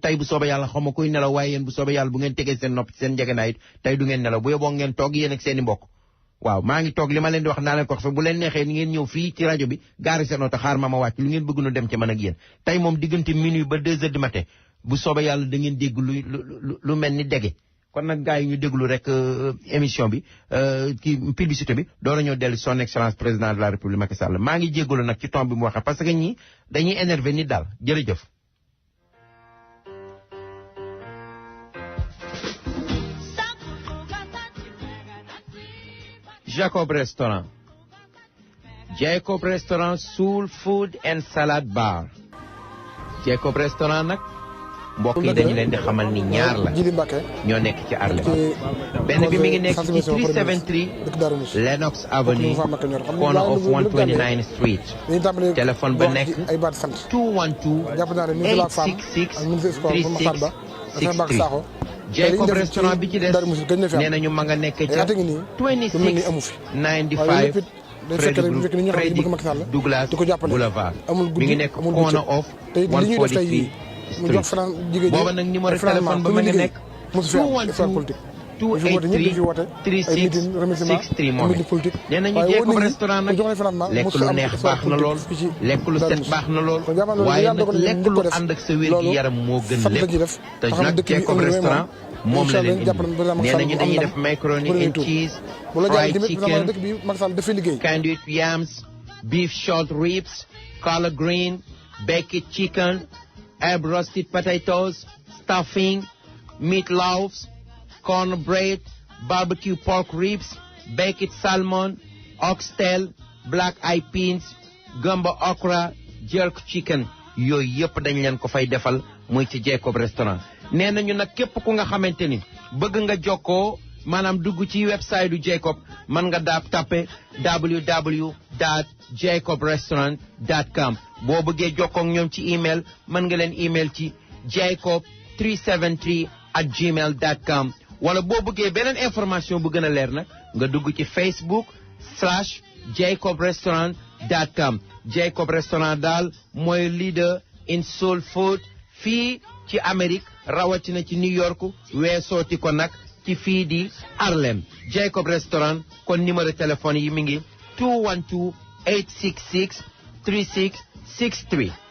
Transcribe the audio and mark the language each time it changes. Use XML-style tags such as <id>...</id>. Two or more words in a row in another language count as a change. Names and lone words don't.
<wo>tey bu soobee yàlla xaw ma kuy nelaw waaye yéen bu soobee yàlla bu ngeen tegee seen nopp seen njegenaay tey du ngeen nelaw bu yeboo ngeen toog yéen ak seen i mbokk waaw maa ngi toog li ma leen di wax naa leen ko wax bu leen neexee ni ngeen ñëw fii ci rajo bi gaari seen oto xaar ma wàcc lu ngeen bëgg nu dem ci man ak yéen tey moom diggante minuit ba 2h</wo> <fr>du matin</fr> <wo>bu soobee yàlla da ngeen dégg lu mel ni dege kon nag gars yi ñu déglu rek émission bi kii publicité bi doora ñoo dellu</wo> <fr>son excellence président de la république</fr> <wo>Macky Sall maa ngi jéggalu nag ci ton bi mu waxee parce que ñi dañuy énervé nit daal jërëjëf Jacob restaurant Jacob restaurant Soul Food and Salad Bar Jacob restaurant nag mbokk yi dañu leen di xamal ni ñaar la ñoo nekk ci Harlem benn bi mi ngi nekk ci 373 Lenox Avenue</wo> <en>corner of</en> <wo>129 Street téléphone ba nekk 212 866 3663 Jacob restaurant bi ci des nee nañu ma nga nekk ca 2695 Frederick Douglass Boulevard mi ngi nekk</wo> <en>corner of</en> <wo>143 Street booba nag numéro téléphone ba ma nga nekk 212 283 3663 moom nee nañu Jacob restaurant nag lekk lu neex baax na lool lekk lu set baax na lool waaye nag lekk lu ànd ak sa wér gi yaram moo gën lépp te nag Jacob restaurant moom la leen indi nee nañu dañuy def</wo> <en>macaroni and cheese fried chicken candied yams beef short ribs collard green baked chicken herb roasted potatoes stuffing meatloaves cornbread barbecue pork ribs baked salmon oxtail black eyed peas gumbo okra jerk chicken</en> <wo>yooyu yëpp dañ leen ko fay defal muy ci Jacob restaurant nee nañu nag képp ku nga xamante ni bëgg nga jokkoo maanaam dugg ci website du Jacob mën nga daab tappe www.jacobrestaurant.com boo bëggee jokkoo ak ñoom ci email mën nga leen email ci jacob373@gmail.com wala boo bëggee beneen information bu gën a leer nag nga dugg ci facebook/jacobrestaurant.com Jacob restaurant daal mooy</wo> <en>leader in soul food</en> <wo>fii ci Amérique rawatina ci New York weesooti ko nag ci fii di Harlem Jacob restaurant kon numéro téléphone yi mi ngi 212 866 3663</wo>